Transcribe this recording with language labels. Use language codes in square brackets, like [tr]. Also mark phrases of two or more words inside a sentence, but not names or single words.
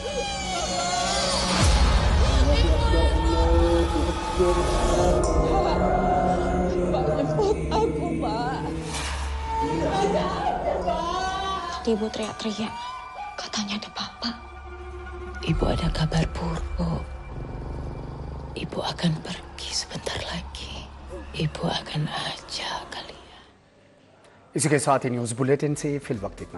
[id] Tadi Ibu teriak-teriak, katanya ada Bapak. Ibu ada kabar buruk, Bu. Ibu akan pergi sebentar lagi. Ibu akan ajak kalian. [hi] इसी के साथ ही [en] news bulletin [hi] से फिल वक्त इतना।